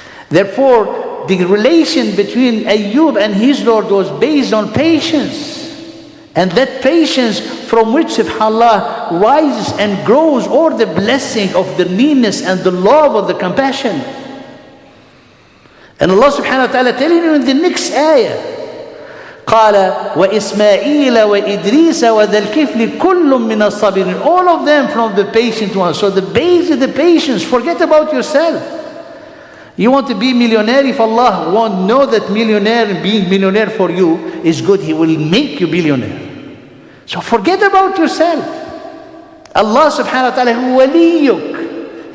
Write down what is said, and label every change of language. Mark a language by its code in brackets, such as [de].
[en] Therefore, the relation between Ayyub and his Lord was based on patience. And that patience from which, subhanAllah, rises and grows all the blessing of the nearness and the love of the compassion. And Allah subhanahu wa ta'ala telling you in the next ayah, [ar] قال وإسماعيل وإدريس وذا الكفل كل من الصابرين. [en] All of them from the patient ones. So the base is the patience. Forget about yourself. You want to be millionaire? If Allah won't know that being millionaire for you is good, He will make you billionaire. So forget about yourself. Allah subhanahu wa ta'ala [ar] huwa waliyuk.